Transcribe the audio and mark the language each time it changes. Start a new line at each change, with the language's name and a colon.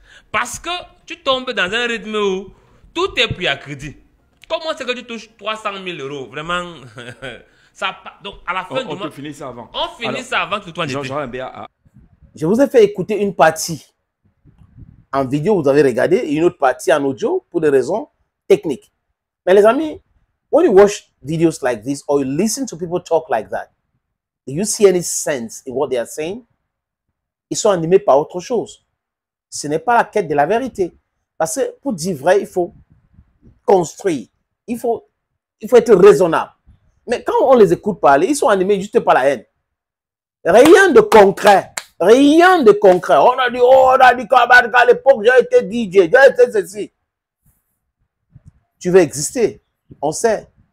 French: Parce que tu tombes dans un rythme où tout est pris à crédit. Comment c'est que tu touches 300 000 euros? Vraiment, ça, donc à la fin du mois, on finit ça avant. On finit ça avant que toi n'étais. Je vous ai fait écouter une partie en vidéo, vous avez regardé, et une autre partie en audio pour des raisons techniques. Mais les amis,
English: when you watch videos like this or you listen to people talk like that, do you see any sense in what they are saying?
French: Ils sont animés par autre chose. Ce n'est pas la quête de la vérité. Parce que pour dire vrai, il faut construire. Il faut être raisonnable. Mais quand on les écoute parler, ils sont animés juste par la haine. Rien de concret. Rien de concret. On a dit qu'à l'époque, j'ai été DJ, j'ai été ceci. Tu veux exister. On sait.